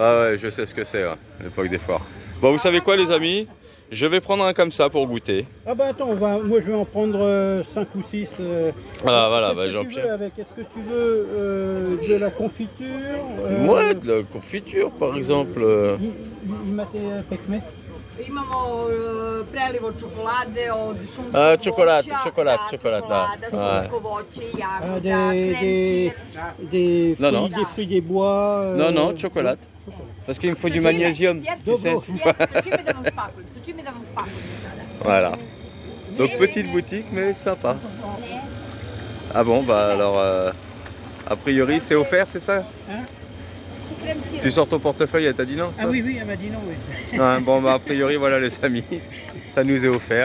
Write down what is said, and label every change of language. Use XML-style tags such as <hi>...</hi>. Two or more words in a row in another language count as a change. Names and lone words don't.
<fr>Ah ouais, je sais ce que c'est, ouais, l'époque des foires. Bon, vous savez quoi les amis? Je vais prendre un comme ça pour goûter. Ah bah attends, moi je vais en prendre 5 ou 6. Ah voilà, bah Qu'est-ce que tu veux Jean-Pierre. avec? Est-ce que tu veux de la confiture Ouais, de la confiture par exemple.</fr> <sr>Imate pekmez? Imamo preliv od čokolade, od šumskog A, čokolad, voća, čokolad, da, čokolad, da. čokolada, šumsko voće, Ah, jagoda, krem</sr> <fr>des Non, non. fruits des bois. Non, non, chocolat. Parce qu'il me faut du magnésium. Tu sais, c'est pas-</fr> <sr>Sa čime da vam spakujem sada.</sr> <fr>Voilà. Donc petite boutique mais sympa. Ah bon, bah alors, a priori c'est offert, c'est ça?</fr> <sr>Su krem sirop.</sr> <fr>Tu sors ton portefeuille, elle t'a dit non ça? Ah oui, elle m'a dit non, oui. Ouais, bon, bah a priori voilà les amis, ça nous est offert.</fr>